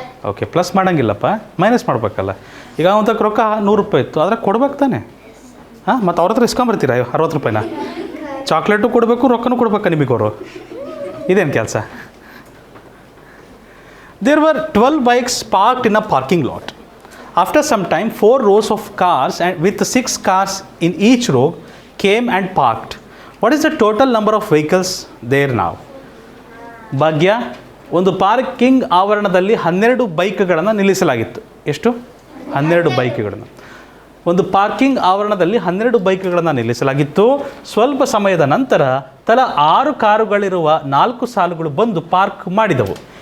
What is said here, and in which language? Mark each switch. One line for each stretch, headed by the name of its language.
Kannada: Okay, plus ಮಾಡೋಂಗಿಲ್ಲಪ್ಪ, minus ಮಾಡಬೇಕಲ್ಲ. ಈಗ ಅವನ ತಕ್ಕ ರೊಕ್ಕ 100 ರೂಪಾಯಿ ಇತ್ತು, ಆದರೆ ಕೊಡ್ಬೇಕು ತಾನೆ. ಹಾಂ, ಮತ್ತು ಅವ್ರ ಹತ್ರ ಇಸ್ಕೊಂಬರ್ತೀರ 60 ರೂಪಾಯಿನ? ಚಾಕ್ಲೇಟು ಕೊಡಬೇಕು, ರೊಕ್ಕನೂ ಕೊಡ್ಬೇಕಾ ನಿಮಗವರು? ಇದೇನು ಕೆಲಸ?
English: There were 12 bikes parked in a parking lot. After some time, 4 rows of cars and with 6 cars in each row came and parked. What is the total number of vehicles there now?
Kannada: ಭಾಗ್ಯ, ಒಂದು parking ಆವರಣದಲ್ಲಿ 12 ಬೈಕ್ಗಳನ್ನು ನಿಲ್ಲಿಸಲಾಗಿತ್ತು. ಎಷ್ಟು? 12 ಬೈಕ್ಗಳನ್ನು. ಒಂದು parking ಆವರಣದಲ್ಲಿ 12 ಬೈಕ್ಗಳನ್ನು ನಿಲ್ಲಿಸಲಾಗಿತ್ತು. ಸ್ವಲ್ಪ ಸಮಯದ ನಂತರ ತಲಾ 6 ಕಾರುಗಳಿರುವ 4 ಸಾಲುಗಳು ಬಂದು ಪಾರ್ಕ್ ಮಾಡಿದವು.